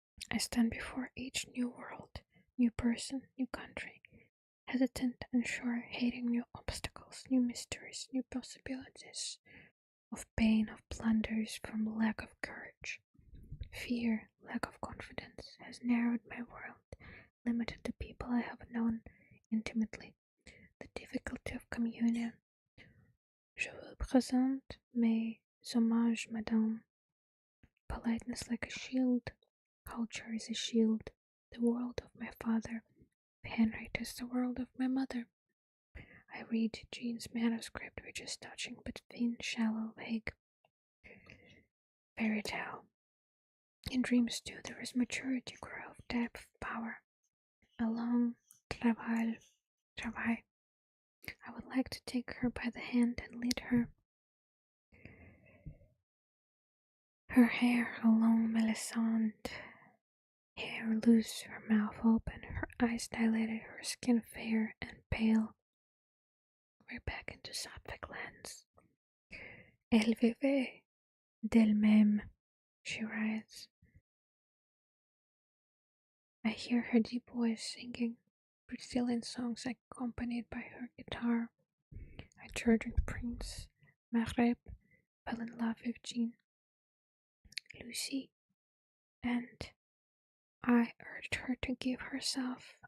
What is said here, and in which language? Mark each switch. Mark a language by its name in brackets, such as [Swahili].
[English] I stand before each new world, new person, new country, hesitant, unsure, hating new obstacles, new mysteries, new possibilities, of pain, of blunders from lack of courage. Fear, lack of confidence, has narrowed my world, limited the people I have known intimately, the difficulty of communion. [French] Je vous présente mes hommages, madame. [English] Politeness like a shield, culture is a shield, the world of my father, Henriette is the world of my mother. I read Jean's manuscript, which is touching but thin, shallow, vague. Fairy tale. In dreams too there is maturity, growth, depth, power. A long travail. I would like to take her by the hand and lead her. Her hair alone, melisande, hair loose, her mouth open, her eyes dilated, her skin fair and pale. We're back into Sapphic lands. [French] Elle vivait d'elle-même, [English] she writes. I hear her deep voice singing Brazilian songs accompanied by her guitar. I Georgian prince, Maghreb, fell in love with Jean, Lucy, and I urged her to give herself.